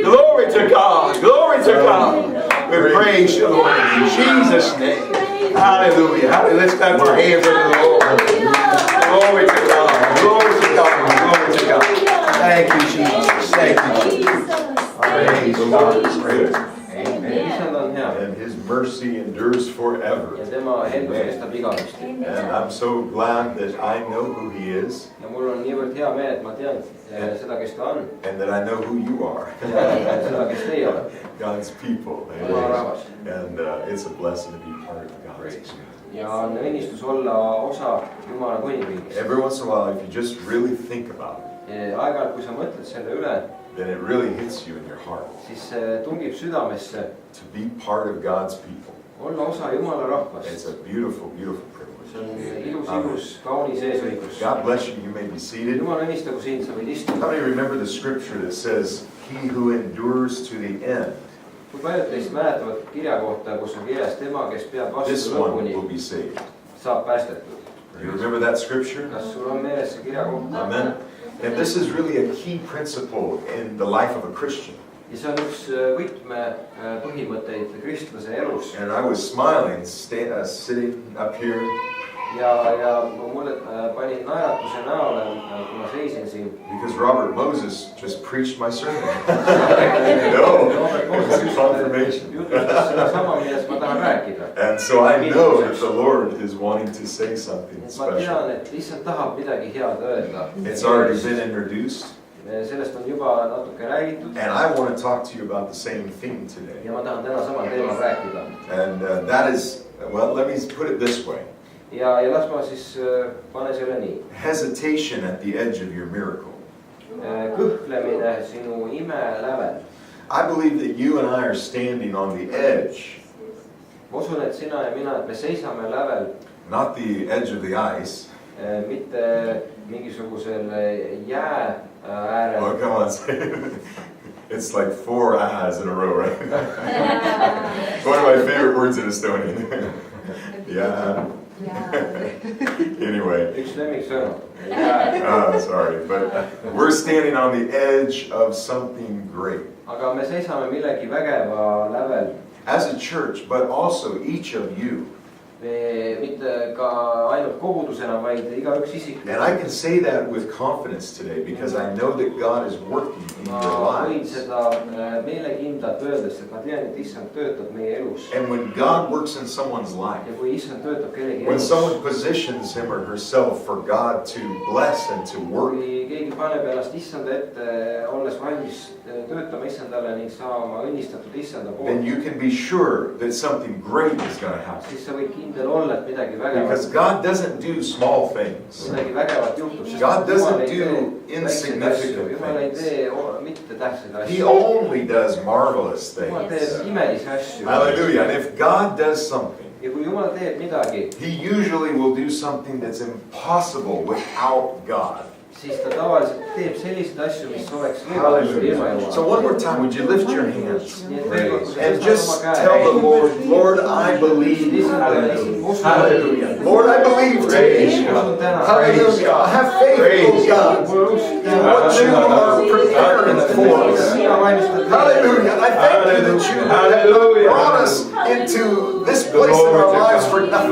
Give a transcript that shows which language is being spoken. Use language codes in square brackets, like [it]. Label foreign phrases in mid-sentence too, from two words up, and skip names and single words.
[en] Glory to God, glory to God. We praise you, Lord, in Jesus' name. Hallelujah. Hallelujah. Let's clap our hands unto the Lord. Glory to God, glory to God, glory to God. Thank you, Jesus. Thank you, Jesus. Praise God. Praise. Amen. [et] issand on hea [en] And His mercy endures [et] ja [en] forever. [et] tema heldus kestab igavesti. [en] And I'm so glad that I know who He is [et] ja mul on niivõrd hea meel, et ma tean seda, kes ta on [en] and that I know who you are, [et] ja seda, kes teie olete. [en] God's people. [et] Jumala rahvas. [en] And it's a blessing to be part of God's people. [et] ja on õnnistus olla osa Jumala kuningriigist. [en] Every once in a while, if you just really think about it, [et] aeg-ajalt, kui sa mõtled selle üle, [en] then it really hits you in your heart [et] siis see tungib südamesse [en] to be part of God's people. [et] olla osa Jumala rahvast. [en] It's a beautiful, beautiful privilege. [et] see on ilus, kaunis eesõigus. [en] God bless you. You may be seated. [et] Jumal õnnistagu sind, sa võid istuda. [en] How many remember the scripture that says, "He who endures to the end, [et] Kui paljud teist mäletavad kirja kohta, kus on kirjas tema, kes peab [en] this [et] vastu [en] one [et] lõpuni, [en] will be saved"? [et] saab päästetud. [en] You remember that scripture? [et] Kas sul on meeles see kirja kohta? [en] Amen. And this is really a key principle in the life of a Christian. [et] Ja see on üks võtmepõhimõtteid kristlase elus. [en] And I was smiling, sitting up here. [et] Ja mulle panin naeratuse näole, kui ma seisin siin. [en] Because Robert Moses just preached my sermon. No, this is confirmation. [et] Jutustas seda sama, millest ma tahan rääkida. [en] And so I know that the Lord is wanting to say something [et] Ma [en] special. [et] tean, et lihtsalt tahab midagi head öelda. [en] It's already been introduced. [et] Sellest on juba natuke räägitud. [en] And I want to talk to you about the same thing today. [et] Ja ma tahan täna samal teemal rääkida. [en] And that is, well, let me put it this way. [et] Ja las ma siis pane selle nii. [en] Hesitation at the edge of your miracle. [et] Kõhklemine sinu ime lävel. [en] I believe that you and I are standing on the edge. [et] Ma usun, et sina ja mina, et me seisame lävel. [en] Not the edge of the ice. [et] Mitte mingisugusel jää äärel. [en] Oh, come on, say it. It's like 4 ahs in a row, right? One of my favorite words in Estonian. Yeah. Anyway. [et] Üks lemmiksõna. [en] Sorry, but we're standing on the edge of something great. [et] Aga me seisame millegi vägeva lävel. [en] As a church, but also each of you. [et] Me mitte ka ainult kogudusena, vaid igaüks isiklikult. [en] And I can say that with confidence today because I know that God is working in your [et] Ma võin [en] lives. [et] seda meelekindlalt öeldes, et ma tean, et Issand töötab meie elus. [en] And when God works in someone's life, [et] Ja kui Issand töötab kellegi [en] when [et] elus, [en] someone positions him or herself for God to bless and to work, [et] kui keegi paneb ennast Issanda ette, olles valmis töötama Issandale ning saama õnnistatud Issanda [en] then [et] poolt, [en] you can be sure that something great is going to happen. [et] siis sa võid kindel olla, et midagi [en] Because [et] vägevat, [en] God doesn't do small things. [et] midagi vägevat juhtub. sest [en] God [et] Jumal [en] doesn't [et] ei tee [en] do [et] väikseid [en] insignificant [et] asju. Jumal ei [en] things. [et] tee mitte tähtsaid [en] He [et] asju. [en] only does marvelous [et] Jumal teeb [en] things. [et] imelisi asju. [en] Hallelujah. And if God does something, [et] Ja kui Jumal teeb midagi, [en] He usually will do something that's impossible without God. [et] siis ta tavaliselt teeb selliseid asju, mis oleks võimalik ilma [en] Hallelujah. So [et] Jumala. [en] one more time, would you lift your hands [et] Nii et veel kord, kui sa [en] and [et] tõstad [en] just [et] oma [en] tell the [et] käe, [en] Lord, Lord, I believe. Hallelujah. Lord, I believe today. Hallelujah. I have faith, oh God, in what you are preparing for us. Hallelujah. I thank you that you have brought us into this place in our lives for nothing.